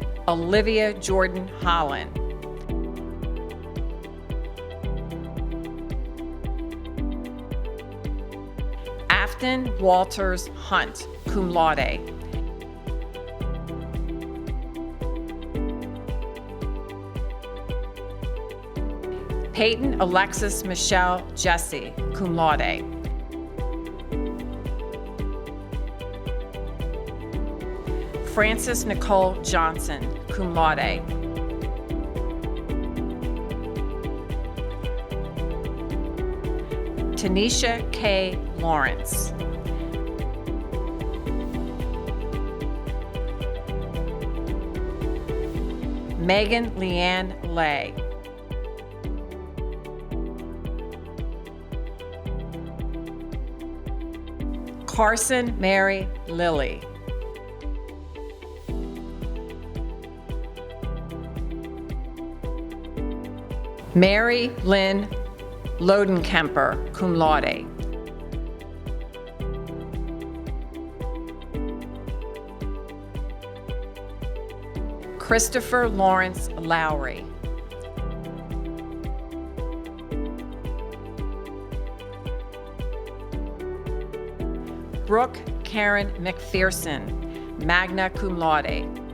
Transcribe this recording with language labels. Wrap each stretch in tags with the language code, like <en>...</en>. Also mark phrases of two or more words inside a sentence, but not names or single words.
<en>Olivia Jordan Holland. Afton Walters Hunt,</en> <la>cum laude.</la> <en>Peyton Alexis Michelle Jesse,</en> <la>cum laude.</la> <en>Frances Nicole Johnson,</en> <la>cum laude.</la> <en>Tanisha K. Lawrence. Megan Leanne Lay. Carson Mary Lilly. Mary Lynn Lodenkemper,</en> <la>cum laude.</la> <en>Christopher Lawrence Lowry. Brooke Karen McPherson,</en> <la>magna cum laude.</la>